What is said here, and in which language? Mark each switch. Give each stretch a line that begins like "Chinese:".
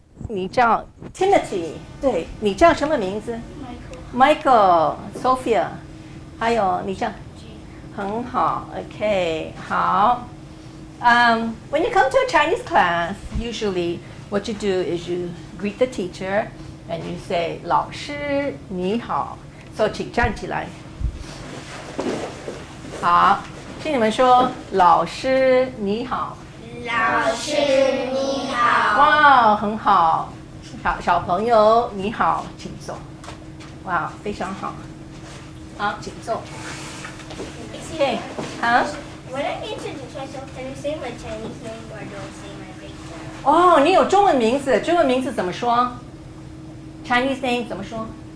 Chinese: 你叫 Timothy， 对，你叫什么名字 ？Michael、Sophia， 还有你叫？很好 ，OK， 好。
English: When you come to a Chinese class, usually what you do is you greet the teacher and you say
Chinese: 老师你好
English: ，so
Chinese: 请站起来。好，请你们说老师你好。老师你好。哇，很好。小朋友你好，请坐。哇，非常好。好，请坐。Okay, huh?
English: When I introduce myself, can you say my Chinese name or don't say my big name?
Chinese: 哦，你有中文名字，中文名字怎么说 ？Chinese name 怎么说